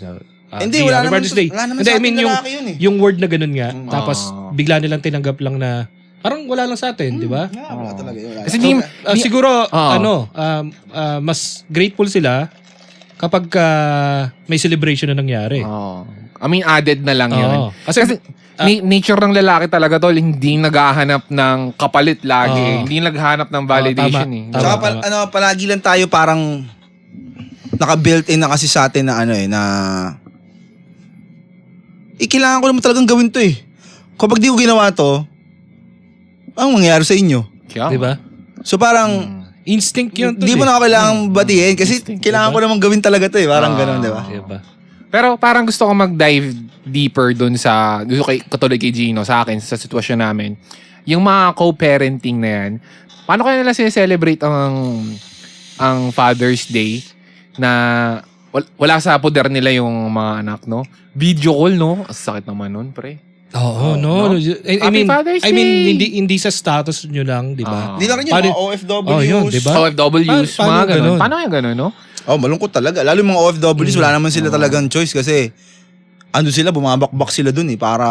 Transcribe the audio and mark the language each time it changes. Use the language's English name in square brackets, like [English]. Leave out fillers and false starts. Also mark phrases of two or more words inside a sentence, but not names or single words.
[Filipino] Hindi, Happy wala naman Father's Day. wala naman Hindi, sa [English] I mean, [Filipino] ating lalaki yun eh. yung word na ganon nga, tapos bigla nilang tinanggap lang na, parang wala lang sa atin, di ba? Wala talaga yun. Kasi Siguro, mas grateful sila kapag may celebration na nangyari. [English] I mean, [Filipino] added na lang yun. Oo. Kasi Nature ng lalaki talaga tol, hindi naghahanap ng kapalit lagi. Hindi naghahanap ng validation tama. eh. Tsaka palagi lang tayo parang naka-built-in na kasi sa atin na na kailangan ko naman talagang gawin to eh. Kapag di ko ginawa to, anong mangyayari sa inyo? Kaya, di ba? So parang, Instinct yun. di mo na ako kailangang batiin kasi kailangan ko naman gawin talaga to eh. Parang ganun, di ba? Diba? Pero parang gusto ko mag- [English] dive deeper [Filipino] dun sa, katulad kay Gino, sa akin, sa sitwasyon namin. Yung mga co-parenting na yan, paano kaya nila celebrate ang Father's Day na wala sa poder nila yung mga anak, no? [English] Video call, no? [Filipino] Sakit naman nun, pre. Oo, no. [English] Happy Father's I mean, Day! [Filipino] hindi sa status nyo lang, di ba? Hindi lang rin yung mga OFWs. Oh, yun, di ba? OFWs, Paano mga ganun. ganun? Paano yung ganun, no? Oh, malungkot talaga. Lalo yung mga OFWs, wala naman sila talagang choice kasi sila, bumabakbak sila dun eh para